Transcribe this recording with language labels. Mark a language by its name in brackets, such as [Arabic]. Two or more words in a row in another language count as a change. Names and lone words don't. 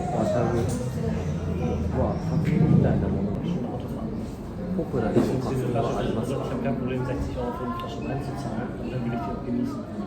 [Japanese] は花粉みたいなものがポプラでも花粉はありますか？ [German] Ich habe kein Problem, 60 Euro für eine Flasche Wein zu zahlen und dann will ich die auch genießen.